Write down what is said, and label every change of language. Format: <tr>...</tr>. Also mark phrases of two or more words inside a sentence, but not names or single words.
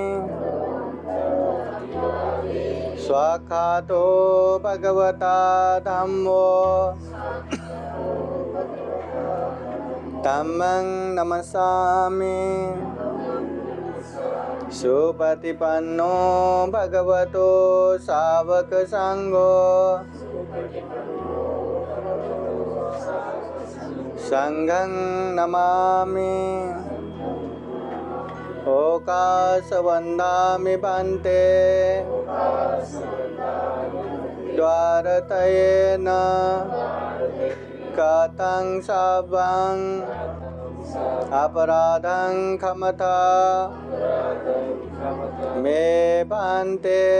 <pi>स्वाखातो भगवता धम्मो धम्मं नमस्सामि। सुपतिपन्नो भगवतो सावक संघो संघं नमामि। ओकाशवन्दामि भन्ते द्वारतयेन कथं सवं अपराधं क्षमता मे भन्ते।</pi>